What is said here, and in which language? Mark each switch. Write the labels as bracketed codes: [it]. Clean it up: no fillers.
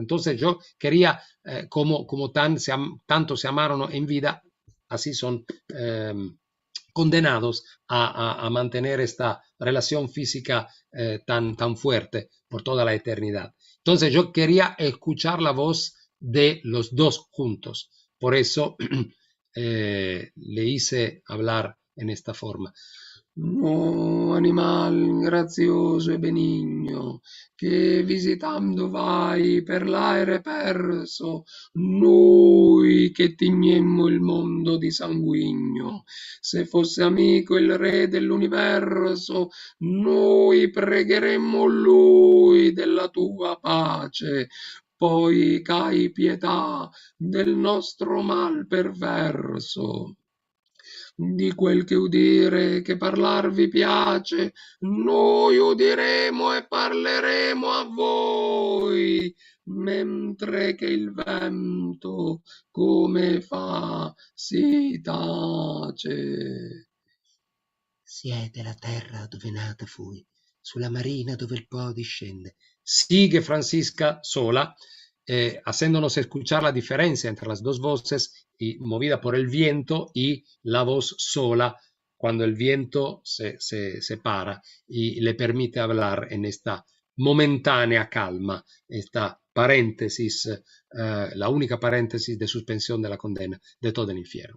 [es] Entonces yo quería, como tanto se amaron en vida, así son condenados a mantener esta relación física tan fuerte por toda la eternidad. Entonces yo quería escuchar la voz de los dos juntos. Por eso le hice hablar en esta forma. [it] No, animal grazioso e benigno, che visitando vai per l'aere perso, noi che tignemmo il mondo di sanguigno. Se fosse amico il re dell'universo, noi pregheremmo lui della tua pace. Poi cai pietà del nostro mal perverso. Di quel che udire, che parlar vi piace, noi udiremo e parleremo a voi, mentre che il vento come fa si tace. Siete la terra dove nata fui, sulla marina dove il Po discende. [es] Sigue Francisca sola, haciéndonos escuchar la diferencia entre las dos voces y movida por el viento y la voz sola cuando el viento se para y le permite hablar en esta momentánea calma, esta paréntesis, la única paréntesis de suspensión de la condena de todo el infierno.